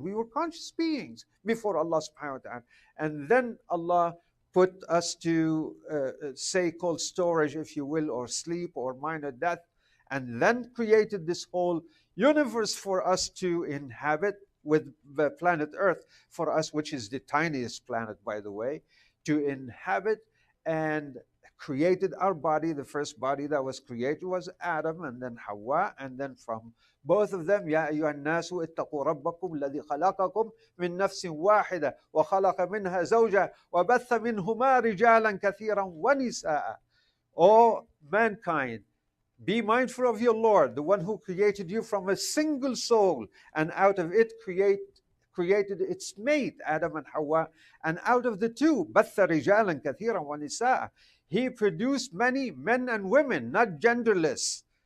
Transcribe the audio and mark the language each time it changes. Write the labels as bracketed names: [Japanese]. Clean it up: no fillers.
[English] We were conscious beings before Allah subhanahu wa ta'ala. And then Allah put us to say cold storage, if you will, or sleep or minor death, and then created this whole universe for us to inhabit with the planet Earth, for us, which is the tiniest planet, by the way, to inhabit, and created our body. The first body that was created was Adam, and then Hawa, and then from both of them, [Arabic] يا أيها الناس اتقوا ربكم الذي خلقكم من نفس واحدة وخلق منها زوجها وبث منهما رجالا كثيرا ونساء. [English] O mankind, be mindful of your Lord, the one who created you from a single soul, and out of it created its mate, Adam and Hawa, and out of the two, [Arabic] بَثَّ رِجَالًا كَثِيرًا وَنِسَاءً. [English] He produced many men and women, not genderless.